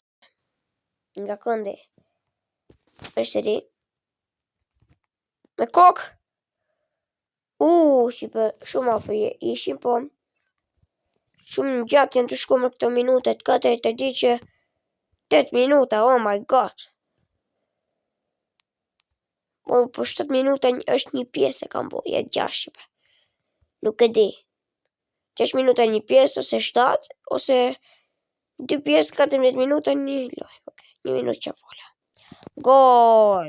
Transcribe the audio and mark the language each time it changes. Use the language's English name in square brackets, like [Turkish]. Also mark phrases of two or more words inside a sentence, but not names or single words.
[Albanian] Nga këndi. Përsëri. Me kokë. Shipe, shumë afër ishim, po. Shumë gjatë janë të shku me këto minutet, katër të di që 8 minuta, [English] oh my god. [Albanian] Po 7 minuta është një pjesë e kam bo, jetë 6 shipe. Nuk e di. 6 minuta një pjesë, ose 7, ose 2 pjesë, 14 minuta një loj. Okay. 1 minutë që fola. Gol!